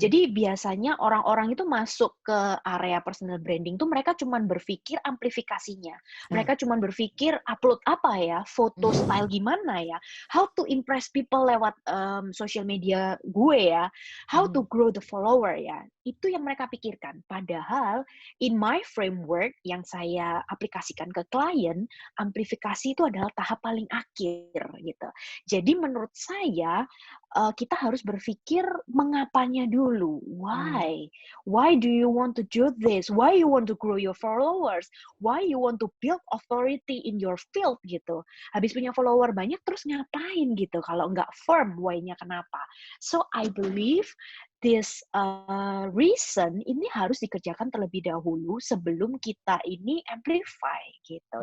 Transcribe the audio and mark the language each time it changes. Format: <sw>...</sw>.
<id>Jadi biasanya orang-orang itu masuk ke area personal branding tuh mereka cuman berpikir amplifikasinya. Ah. Mereka cuman berpikir upload apa ya, foto style Mhm. gimana ya,</id> <en>how to impress people</en> <id>lewat</id> <en>social media</en> <id>gue ya,</id> <en>how to Mhm. grow the follower</en> <id>ya. Itu yang mereka pikirkan. Padahal</id> <en>in my framework</en> <id>yang saya aplikasikan ke klien, amplifikasi itu adalah tahap paling akhir gitu. Jadi menurut saya kita harus berpikir mengapanya dulu. Mmm.</id> <en>Why? Why do you want to do this? Why you want to grow your followers? Why you want to build authority in your field</en> <id>gitu. Habis punya follower banyak terus ngapain gitu kalau nggak firm why-nya kenapa.</id> <en>So I believe this reason</en> <id>ini harus dikerjakan terlebih dahulu sebelum kita ini amplify gitu.</id>